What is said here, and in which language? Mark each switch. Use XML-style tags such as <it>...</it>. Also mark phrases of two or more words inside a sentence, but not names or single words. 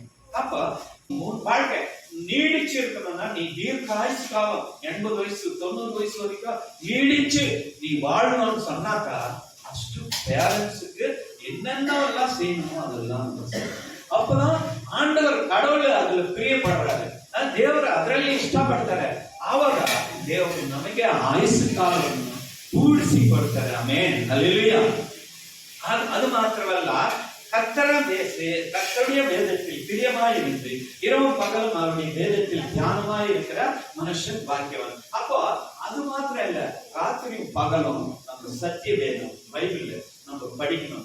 <ta>அப்ப வாழ்க்கை நீடிச்சு இருக்கணும்னா நீ தீர்க்காயுசு காலம் 80 வயசு 90 வயசு வரைக்கும் நீடிச்சு நீ வாழணும்னு சொன்னாக்கா அಷ್ಟು பேரண்ட்ஸுக்கு என்னென்னலாம் செய்யணுமோ அதெல்லாம். அப்பதான் ஆண்டவர் கடவுள் அதுல பிரியப்படுறாரு,</ta> <kn>ದೇವರು ಅದರಲ್ಲಿ ಇಷ್ಟಪಡ್ತಾರೆ. ಆವಾಗ ದೇವರು ನಮಗೆ ಆಯುಸ್ಸು ಕಾಲವನ್ನು ಕೂಡಿಸಿ ಕೊಡ್ತಾರೆ. ಆಮೆನ್. ಹಲ್ಲೆಲೂಯಾ.</kn> <ta>அது மாத்திரமல்ல, கர்த்தருடைய வேதத்தில் பிரியமாயிருந்து இரவும் பகலும் அவருடைய வேதத்தில் தியானமாயிருக்கிற மனுஷன் பாக்கியவன். அப்போ அது மாத்திரம் இல்ல, ராத்திரியும் பகலும் நம்ம சத்திய வேதம் பைபிள் நம்ம படிக்கணும்.</ta>